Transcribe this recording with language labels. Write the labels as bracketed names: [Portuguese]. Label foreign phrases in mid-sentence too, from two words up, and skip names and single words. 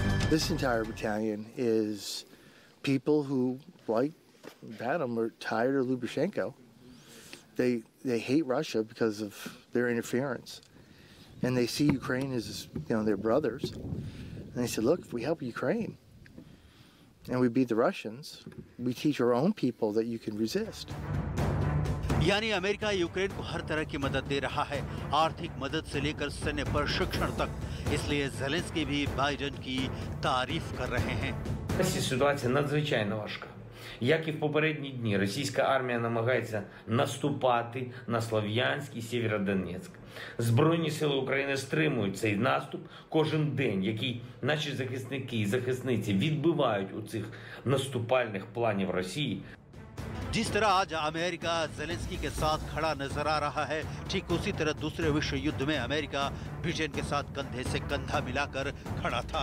[English] This entire battalion is people who, like Vadim, are tired of Lukashenko. They hate Russia because of their interference, and they see Ukraine as, you know, their brothers. And they said, look, if we help Ukraine and we beat the Russians, we teach our own people that you can resist. [Hindi] यानी अमेरिका यूक्रेन को हर तरह की मदद दे रहा है, आर्थिक मदद से लेकर सैन्य प्रशिक्षण तक। इसलिए ज़ेलेंस्की भी बाइडेन की तारीफ कर रहे हैं। [Ukrainian] Ситуація надзвичайно важка. Як і в попередні дні, російська армія намагається наступати на Слов'янськ і Сєвєродонецьк. Збройні сили України стримують цей наступ кожен день, який наші захисники і захисниці відбивають у цих наступальних планів Росії. [Hindi] जिस तरह आज अमेरिका ज़ेलेंस्की के साथ खड़ा नजर आ रहा है, ठीक उसी तरह दूसरे विश्व युद्ध में अमेरिका ब्रिटेन के साथ कंधे से कंधा मिलाकर खड़ा था।